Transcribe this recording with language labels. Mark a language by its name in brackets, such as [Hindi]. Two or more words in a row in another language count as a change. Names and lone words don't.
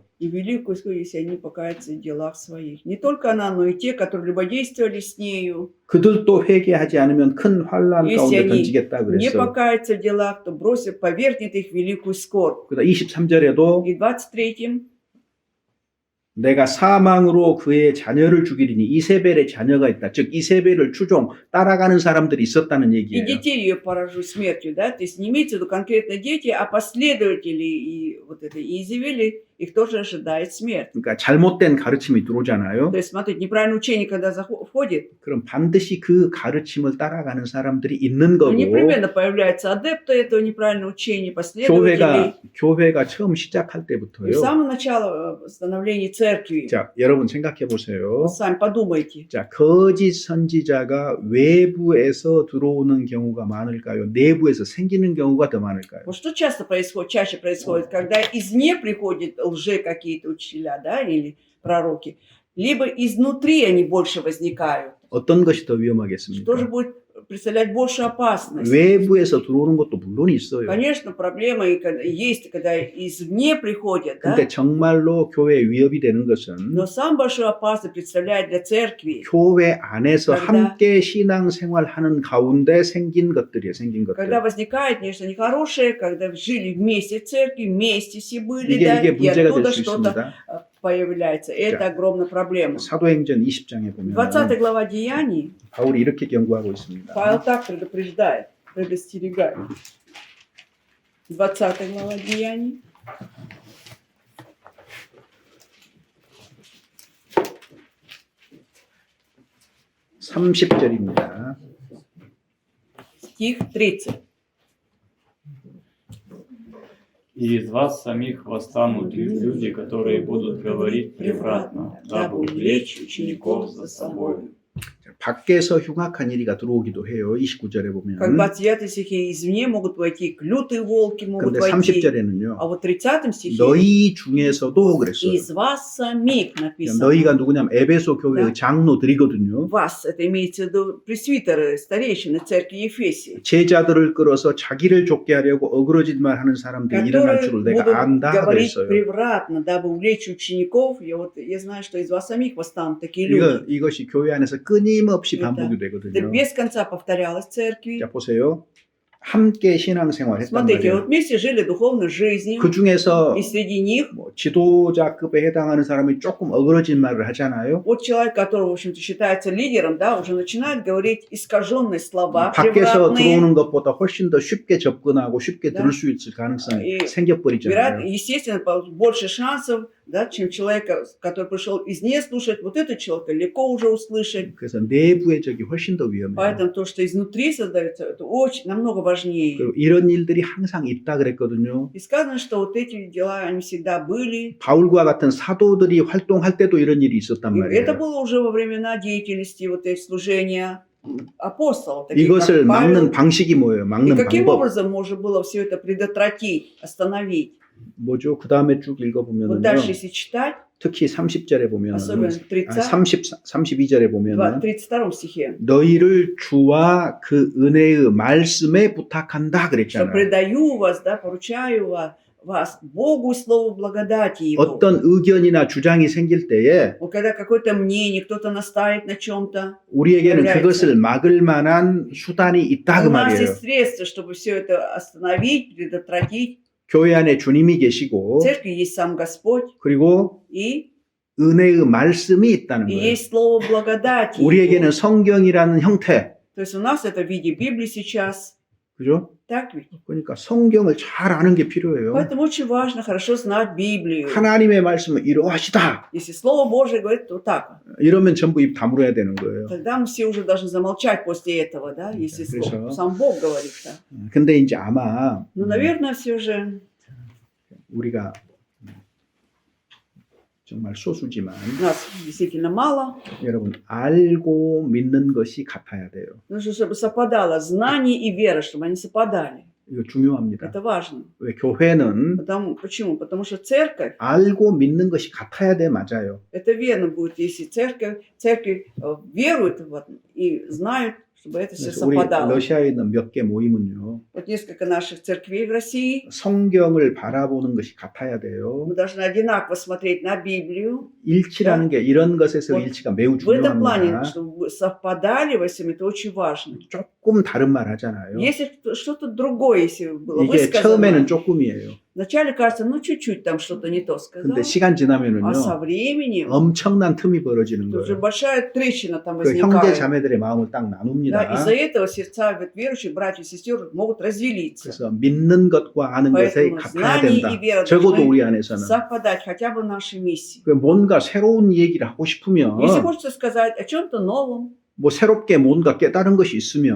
[Russian] и великую исходит, если они покаются в делах своих. Не только она, но и те, которые любодействовали с нею. [Korean] 그들도 회개하지 않으면 큰 환란 [Russian] Если [Korean] 가운데 [Russian] они [Korean] 던지겠다 [Russian] не [Korean] 그랬어. [Russian] покаются в делах, то бросит, повергнет их в великую скорбь. [Korean] 그다 23절에도 [Russian] И в 23 [Korean] 내가 사망으로 그의 자녀를 죽이리니 이세벨의 자녀가 있다. 즉 이세벨을 추종 따라가는 사람들이 있었다는 [Russian] и [Korean] 얘기예요. [Russian] детей ее поражу смертью, да, то есть не имеется в виду конкретно дети, а последователи и вот этой Иезавели, их тоже ожидает смерть. [Korean] 그러니까 잘못된 가르침이 들어오잖아요. [Russian] То есть, смотрите, неправильное учение, когда входит, [Korean] 그럼 반드시 그 가르침을 따라가는 사람들이 있는 [Russian] то [Korean] 거고 [Russian] непременно появляются адепты этого неправильного учения, последователи. [Korean] 교회가 처음 시작할 [Russian] И с [Korean] 때부터요. [Russian] самого начала становления церкви, [Korean] 자, 여러분 생각해 보세요. [Russian] вот сами подумайте, [Korean] 자, 거짓 선지자가 외부에서 들어오는 경우가 많을까요? 내부에서 생기는 경우가 더 많을까요? [Russian] вот что чаще происходит, когда извне приходят лжи какие-то учителя, да, или пророки, либо изнутри они больше возникают. [Korean] 어떤 것이 더 [Russian] Что же [Korean] 위험하겠습니까? [Russian] будет представлять большую опасность? [Korean] 외부에서 들어오는 것도 물론 있어요. [Russian] Конечно, проблема есть, когда извне приходят, да? [Korean] 근데 정말로 교회에 위협이 되는 것은 [Russian] Но самую большую опасность представляет для церкви, [Korean] 교회 안에서 [Russian] когда- [Korean] 함께 신앙생활하는 가운데 생긴 것들이에요. 생긴 [Russian] когда [Korean] 것들. [Russian] возникает нечто нехорошее, когда жили вместе в церкви, вместе все были, [Korean] 이게 [Russian] да, [Korean] 이게 [Russian] и [Korean] 문제가 될 [Russian] оттуда [Korean] 수 [Russian] что-то [Korean] 있습니다. [Russian] появляется. Это огромная проблема. [Korean] 사도행전 20장에 보면 [Russian] 20 глава Деяний [Korean] 바울이 이렇게 경고하고 있습니다. [Russian] Павел так предупреждает, предостерегает. 20 глава Деяний. [Korean] (30절입니다) [Russian] Стих 30. И из вас самих восстанут люди, которые будут говорить превратно, дабы увлечь учеников за собой. [Korean] 밖에서 흉악한 이리가 들어오기도 해요. 29절에 보면. [Russian] Как бы от 9 стихе извне могут войти, лютые волки могут [Korean] 근데 [Russian] войти. [Korean] 30절에는요. [Russian] А вот в 30 стихе [Korean] 너희 중에서도 그랬어요. [Russian] из вас самих написано. [Korean] 너희가 누구냐면 에베소 교회의 [Russian] Да. [Korean] 장로들이거든요. [Russian] Вас, это имеется в виду пресвитеры, старейшины церкви Ефесии, [Korean] 제자들을 끌어서 자기를 좁게 하려고 어그러짓말 하는 사람들이 일어날 [Russian] которые [Korean] 줄을 [Russian] будут [Korean] 내가 안다 [Russian] говорить [Korean] 그랬어요. [Russian] превратно, дабы увлечь учеников. Я знаю, что из вас самих восстанут такие люди. [Korean] 이것이 교회 안에서 끊임없이 [Russian] Это- [Korean] 반복이 [Russian] Это [Korean] 되거든요. [Russian] без конца повторялось в церкви. [Korean] 자, 보세요. 함께 신앙생활 했단 [Russian] Смотрите, вот [Korean] 말이에요. [Russian] вместе жили духовной жизнью, [Korean] 그 중에서 [Russian] и среди них [Korean] 뭐 지도자급에 해당하는 사람이 조금 어그러진 말을 하잖아요. [Russian] вот человек, который, в общем-то, считается лидером, да, уже начинает говорить искаженные слова, [Korean] 밖에서 [Russian] превратные. [Korean] 들어오는 것보다 훨씬 더 쉽게 접근하고 쉽게 [Russian] Да. [Korean] 들을 수 있을 가능성이 [Russian] И [Korean] 생겨버리잖아요. [Russian] естественно, больше шансов, да, чем человека, который пришел извне слушать, вот этот человек легко уже услышать. [Korean] 그래서 내부의 적이 훨씬 더 위험해요. [Russian] Поэтому то, что изнутри создается, это очень, намного важнее. [Korean] 그리고 이런 일들이 항상 있다 그랬거든요. [Russian] И сказано, что вот эти дела, они всегда были. [Korean] 바울과 같은 사도들이 활동할 때도 이런 일이 있었단 [Russian] И это [Korean] 말이에요. [Russian] было уже во времена деятельности вот этих служения апостолов. таких [Korean] 이것을 [Russian] как Павел. [Korean] 막는 방식이 뭐예요? [Russian] И [Korean] 막는 [Russian] каким [Korean] 방법. [Russian] образом можно было все это предотвратить, остановить? [Korean] 뭐죠? 그 다음에 쭉 [Russian] Вот [Korean] 읽어보면은요. [Russian] дальше, если читать, [Korean] 특히 30절에 보면은 [Russian] особенно в 30, [Korean] 32절에 보면은 [Russian] 32 стихе, [Korean] 너희를 주와 그 은혜의 말씀에 부탁한다 [Russian] что [Korean] 그랬잖아요. [Russian] предаю вас, да, поручаю вас Богу и Слову благодати Его. [Korean] 어떤 의견이나 주장이 생길 때에 [Russian] Вот когда какое-то мнение, кто-то настаивает на чем-то, [Korean] 우리에게는 [Russian] является. [Korean] 그것을 막을 만한 수단이 있다 그 [Russian] у нас [Korean] 말이에요. [Russian] есть средства, чтобы все это остановить, предотвратить. [Korean] 교회 안에 주님이 계시고 [Russian] В церкви есть сам Господь [Korean] 그리고 [Russian] и [Korean] 은혜의 말씀이 있다는 거예요. [Russian] есть Слово благодати. [Korean] 우리에게는 성경이라는 형태, [Russian] То есть у нас это в виде Библии сейчас. [Korean] 그죠? [Russian] Так ведь? [Korean] 그러니까 성경을 잘 아는 게 필요해요. [Russian] Поэтому очень важно хорошо знать Библию. [Korean] 하나님의 말씀은 이러하시다. [Russian] Если Слово Божие говорит вот так, [Korean] 이러면 전부 입 다물어야 되는 거예요. [Russian] тогда мы все уже должны замолчать после этого, да, если Хорошо. сам Бог говорит. Да. [Korean] 근데 이제 아마 [Russian] Но, наверное, все же [Korean] 우리가 정말 소수지만 [Russian] нас действительно мало. [Korean] 여러분 알고 믿는 것이 같아야 돼요. [Russian] Нужно, чтобы совпадало знание и вера, чтобы они совпадали. [Korean] 이거 중요합니다. [Russian] Это важно. [Korean] 왜 교회는 [Russian] Почему? Потому что церковь, [Korean] 알고 믿는 것이 같아야 돼 맞아요. [Russian] это верно будет, если церковь верует и знают, чтобы это все [Korean] 그래서 우리 [Russian] совпадало. [Korean] 러시아에 있는 몇 개 모임은요. [Russian] Вот несколько наших церквей в России, [Korean] 성경을 바라보는 것이 같아야 돼요. [Russian] мы должны одинаково смотреть на Библию. [Korean] 일치라는 게 이런 것에서 [Russian] Вот [Korean] 일치가 매우 [Russian] В этом плане, [Korean] 중요합니다. [Russian] чтобы совпадали во всем, это очень важно. [Korean] 조금 다른 말 하잖아요. [Russian] Если что-то другое, если было [Korean] 이게 [Russian] высказано, [Korean] 처음에는 조금이에요. [Russian] Вначале кажется, ну чуть-чуть там что-то не то сказал, [Korean] 근데 시간 지나면은요 [Russian] а со временем [Korean] 엄청난 틈이 벌어지는 [Russian] тут же [Korean] 거예요. [Russian] большая трещина там [Korean] 그 형제 [Russian] возникает. [Korean] 자매들의 마음을 딱 [Russian] Да, [Korean] 나눕니다. [Russian] из-за этого сердца верующих братьев и сестер могут разделиться. [Korean] 그래서 믿는 것과 아는 것에 [Russian] Поэтому [Korean] 갚아야 [Russian] знание [Korean] 된다. [Russian] и вера [Korean] 적어도 [Russian] должны [Korean] 우리 안에서는 [Russian] совпадать хотя бы в нашей миссии. [Korean] 그 뭔가 새로운 얘기를 하고 싶으면 [Russian] Если хочется сказать о чем-то новом, [Korean] 뭐 새롭게 뭔가 깨달은 것이 있으면